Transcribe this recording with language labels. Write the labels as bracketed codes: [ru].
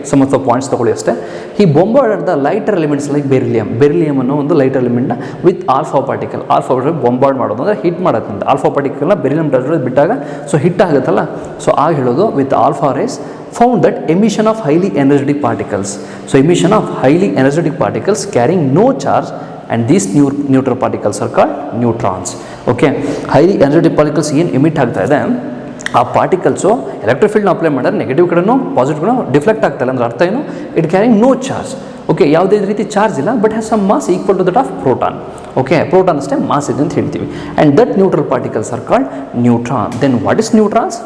[kn] Some of the points ತೊಗೊಳ್ಳಿ ಅಷ್ಟೇ. ಈ ಬೊಂಬಾರ್ಡೆಡ್ the lighter elements like beryllium ಅನ್ನೋ ಒಂದು ಲೈಟರ್ ಎಲಿಮೆಂಟ್ನ ವಿತ್ ಆಲ್ಫಾ ಪಾರ್ಟಿಕಲ್ ಬೊಂಬಾರ್ಡ್ ಮಾಡೋದು ಅಂದರೆ ಹಿಟ್ ಮಾಡೋದ್ರಿಂದ. ಆಲ್ಫಾ ಪಾರ್ಟಿಕಲ್ನ ಬೆರಿಲಿಯಂ ಟಾರ್ಜೆಟ್ ಬಿಟ್ಟಾಗ ಸೊ ಹಿಟ್ ಆಗುತ್ತಲ್ಲ, ಸೊ ಆಗ ಹೇಳೋದು with alpha race [en] found that emission of highly energetic particles. So emission of highly energetic particles carrying no charge, and these neutral particles are called neutrons. Okay, highly energetic particles [kn] ಏನು emit ಆಗ್ತಾ ಇದೆ, ಆ particles electric ಫೀಲ್ಡ್ನ apply ಮಾಡಿದ್ರೆ negative ಕಡೆನೂ positive ಕಡೆ deflect ಆಗ್ತಾಯಿಲ್ಲ. ಅಂದರೆ ಅರ್ಥ ಏನು, it carrying no charge. Okay, ಯಾವುದೇ ರೀತಿ ಚಾರ್ಜ್ ಇಲ್ಲ, but has some mass equal to that of proton. Okay, proton ಅಷ್ಟೇ ಮಾಸ್ ಇದೆ ಅಂತ ಹೇಳ್ತೀವಿ. And that neutral particles are called neutron. Then what is neutrons?